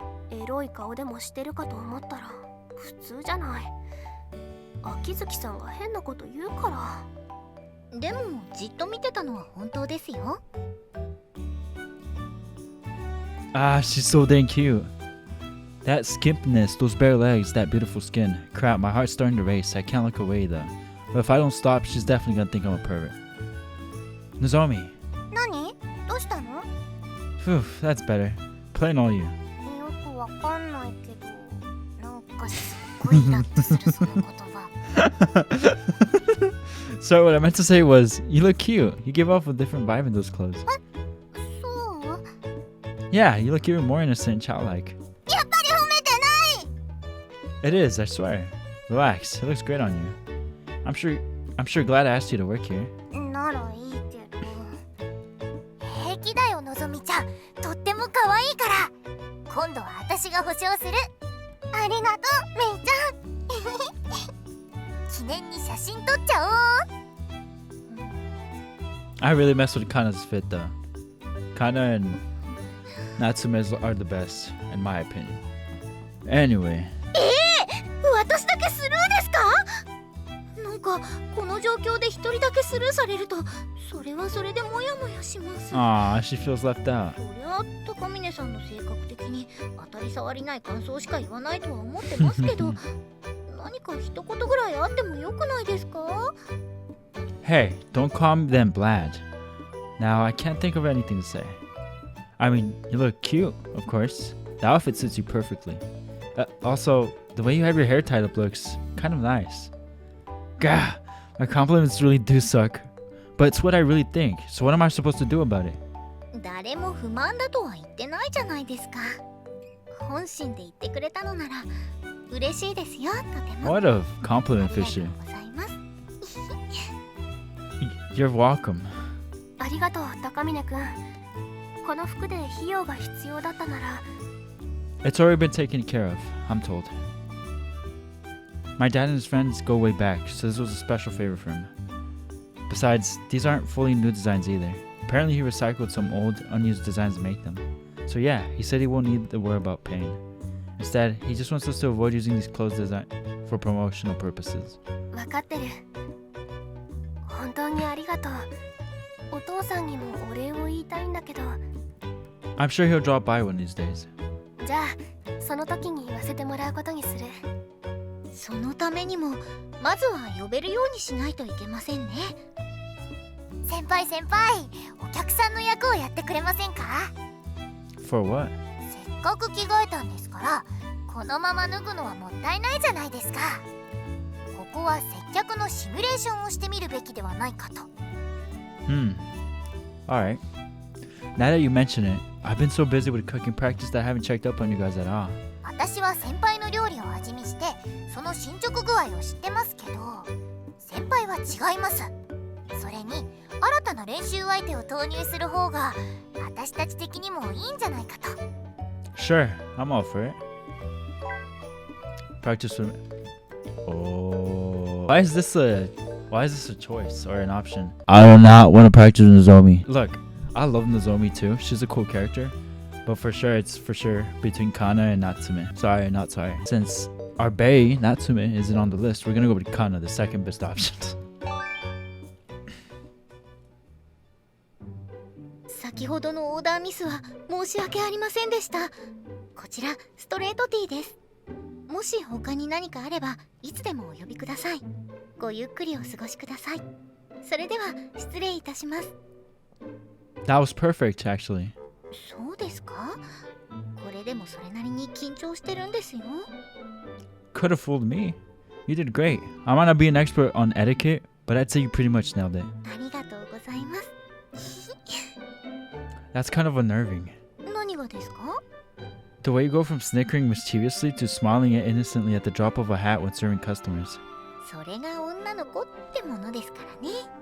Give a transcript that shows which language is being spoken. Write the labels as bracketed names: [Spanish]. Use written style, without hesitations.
[Japanese] エロい顔でもしてるかと思ったら普通じゃない。秋月さんが変なこと言うから。でもじっと見てたのは本当ですよ。 [English] Ah, she's so dang cute. That skimpness, those bare legs, that beautiful skin. Crap, my heart's starting to race. I can't look away though. But if I don't stop, she's definitely gonna think I'm a pervert. Nozomi. [Japanese] 何？どうしたの？ [English] Phew, that's better. Plain all you. [Japanese] よくわかんないけど、なんかすっごいイラッとするその言葉。 [English] So what I meant to say was, you look cute. You give off a different vibe in those clothes. [Japanese] そう？ [English] Yeah, you look even more innocent and childlike. [Japanese] やっぱり褒めてない。 [English] It is, I swear. Relax, it looks great on you. I'm sure glad I asked you to work here. [Japanese] ならいいけど。平気だよのぞみちゃん。とっても可愛いから。今度は私が保証する。ありがとうめいちゃん。記念に写真撮っちゃおう。 [English] I really messed with Kana's fit though. Kana and Natsume are the best, in my opinion. Anyway. [Japanese] 私だけスルーですか？なんかこの状況で一人だけスルーされると、それはそれでモヤモヤします。 [English] Aw, she feels left out. [Japanese] そりゃ高峰さんの性格的に当たり障りない感想しか言わないとは思ってますけど、何か一言ぐらいあってもよくないですか？ [English] Hey, don't call them bland. Now, I can't think of anything to say. I mean, you look cute, of course. The outfit suits you perfectly. Also, the way you have your hair tied up looks kind of nice. Gah, my compliments really do suck. But it's what I really think, so what am I supposed to do about it? [Japanese] 誰も不満だとは言ってないじゃないですか。本心で言ってくれたのなら嬉しいですよ、とても。 [English] What a compliment, [Japanese] ありがと [English] Fisher. [Japanese] うございます。 [English] You're welcome. [Japanese] ありがとう高峰くん。この服で費用が必要だったなら。 [English] It's already been taken care of, I'm told. My dad and his friends go way back, so this was a special favor for him. Besides, these aren't fully new designs either. Apparently he recycled some old, unused designs to make them. So yeah, he said he won't need to worry about paying. Instead, he just wants us to avoid using these clothes design for promotional purposes. [Japanese] わかってる。本当にありがとう。お父さんにもお礼を言いたいんだけど。 I'm sure he'll drop by one of these days. じゃあ、その時に言わせてもらうことにする。そのためにも、まずは呼べるようにしないといけませんね。先輩、お客さんの役をやってくれませんか？ [English] For what? [Japanese] せっかく着替えたんですから、このまま脱ぐのはもったいないじゃないですか。ここは接客のシミュレーションをしてみるべきではないかと。 [English] Alright. Now that you mention it, I've been so busy with cooking practice that I haven't checked up on you guys at all. [Japanese] 私は先輩の料理を味見して、その進捗具合を知ってますけど、先輩は違います。それに、新たな練習相手を投入する方が、私たち的にもいいんじゃないかと。 [English] Sure, I'm all for it. Practice with Oh. Why is this a choice or an option? I do not want to practice Nozomi. Look, I love Nozomi too. She's a cool character. But it's for sure between Kana and Natsume. Sorry, not sorry. Since our bae, Natsume, isn't on the list, we're gonna go with Kana, the second best option. [Japanese] 先ほどのオーダーミスは申し訳ありませんでした。こちらストレートティーです。もし他に何かあればいつでもお呼びください。ごゆっくりお過ごしください。それでは失礼いたします。 [English] That was perfect, actually. [Japanese] そうですか？これでもそれなりに緊張してるんですよ。 [English] Could have fooled me. You did great. I might not be an expert on etiquette, but I'd say you pretty much nailed it. [Japanese] ありがとうございます。 [English] That's kind of unnerving. [Japanese] 何がですか？ [English] The way you go from snickering mischievously to smiling innocently at the drop of a hat when serving customers. [Japanese] それが女の子ってものですからね。